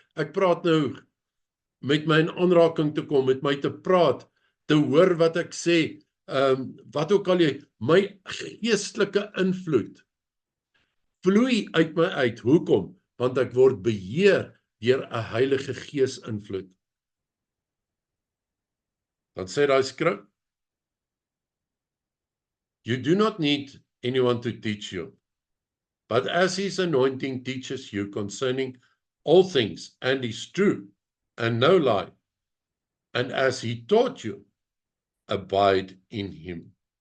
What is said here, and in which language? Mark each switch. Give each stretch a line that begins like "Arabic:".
Afrikaans: Ek praat nou met my in aanraking te kom, met my te praat, te hoor wat ek sê, wat ook al jy, my geestelike invloed vloei uit my uit. Hoekom? Want ek word beheer deur 'n Heilige Gees invloed. Dan sê daai skrif,
English: you do not need anyone to teach you, but as his anointing teaches you concerning all things, and is true, and no lie, and as he taught you, abide in him.